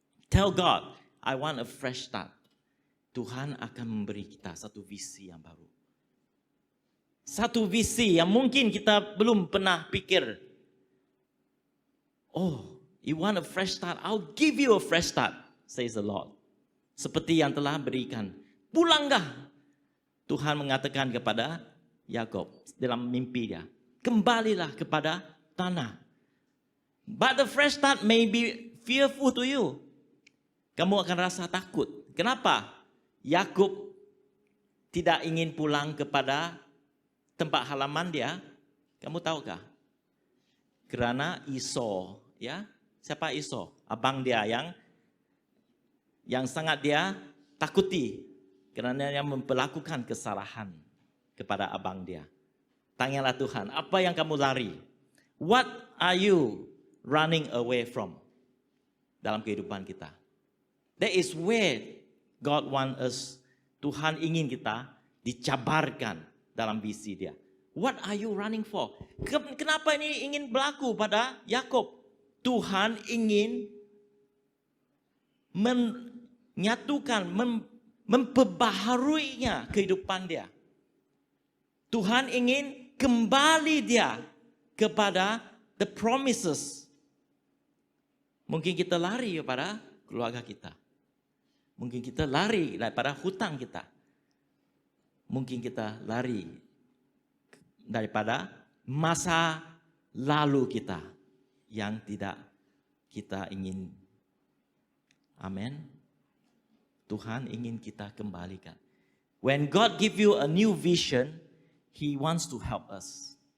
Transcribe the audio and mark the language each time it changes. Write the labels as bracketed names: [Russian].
[English] Tell God, I want a fresh start. [Malay] Tuhan akan memberi kita satu visi yang baru. Satu visi yang mungkin kita belum pernah pikir. [English] Oh, you want a fresh start? I'll give you a fresh start, says the Lord. [Malay] Seperti yang telah berikan. Pulanglah. Tuhan mengatakan kepada Yakub dalam mimpi dia. Kembalilah kepada tanah. [English] But the fresh start may be fearful to you. [Malay] Kamu akan rasa takut. Kenapa? Yakub tidak ingin pulang kepada tempat halaman dia. Kamu tahukah? Kerana Esau, ya. Siapa Esau? Abang dia yang sangat dia takuti kerana dia memperlakukan kesalahan kepada abang dia. Tanyalah Tuhan, apa yang kamu lari? [English] What are you running away from [Malay] dalam kehidupan kita? [English] That is where God want us. [Malay] Tuhan ingin kita dicabarkan dalam visi dia. [English] What are you running for? [Malay] Kenapa ini ingin berlaku pada Yakub? Tuhan ingin menyatukan, memperbaharuinya kehidupan dia. Tuhan ingin kembali dia kepada [English] the promises. [Malay] Mungkin kita lari kepada keluarga kita. Mungkin kita lari daripada hutang kita. Mungkin kita lari daripada masa lalu kita yang tidak kita ingin. Amin. Tuhan ingin kita kembalikan. [English] When God give you a new vision, He wants to help us.